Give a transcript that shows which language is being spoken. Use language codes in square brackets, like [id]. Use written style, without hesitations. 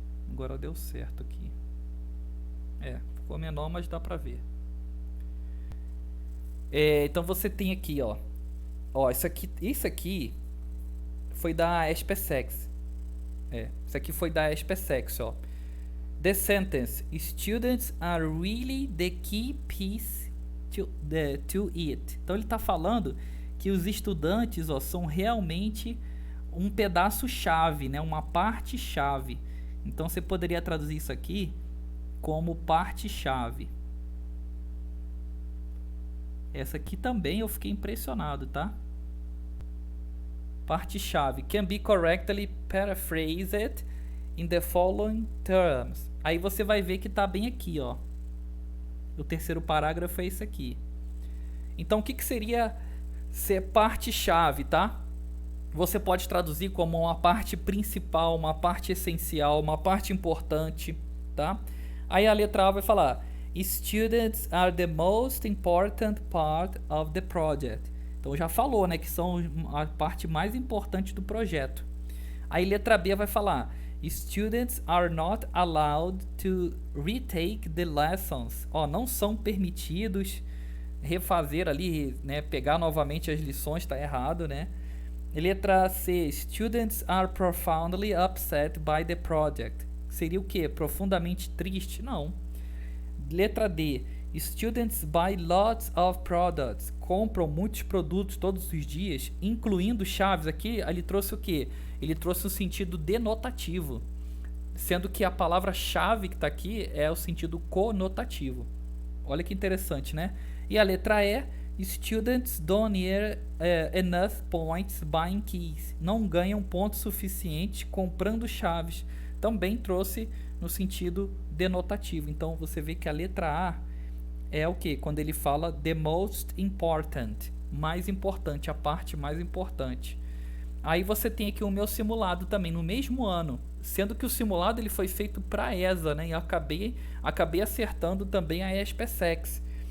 [pt] Agora deu certo aqui. Ficou menor, mas dá pra ver. Então você tem aqui, ó. Ó, isso aqui foi da SpaceX. Isso aqui foi da SpaceX, ó. [en] The sentence: students are really the key piece to it. [pt] Então ele está falando que os estudantes, ó, são realmente um pedaço chave, né? Uma parte chave. Então você poderia traduzir isso aqui como parte chave. Essa aqui também eu fiquei impressionado, tá? Parte chave. [en] Can be correctly paraphrased in the following terms. [pt] Aí você vai ver que tá bem aqui, ó. O terceiro parágrafo é esse aqui. Então o que seria ser parte chave, tá? Você pode traduzir como uma parte principal, uma parte essencial, uma parte importante, tá? Aí a letra A vai falar: [en] students are the most important part of the project. [pt] Então já falou, né, que são a parte mais importante do projeto. Aí letra B vai falar: [en] students are not allowed to retake the lessons. [pt] Ó, não são permitidos refazer ali, né, pegar novamente as lições, tá errado, né? Letra C: [en] students are profoundly upset by the project. [pt] Seria o quê? Profundamente triste? Não. Letra D: [en] students buy lots of products. [pt] Compram muitos produtos todos os dias, incluindo chaves. Aqui ele trouxe o quê? Ele trouxe um sentido denotativo, sendo que a palavra-chave que está aqui é o sentido conotativo. Olha que interessante, né? E a letra E: [en] students don't earn enough points buying keys. [pt] Não ganham pontos suficientes comprando chaves. Também trouxe no sentido denotativo. Então você vê que a letra A é o que? Quando ele fala [en] the most important, [pt] mais importante, a parte mais importante. Aí você tem aqui o meu simulado também no mesmo ano, sendo que o simulado ele foi feito para a ESA, né? E eu acabei acertando também a SpaceX.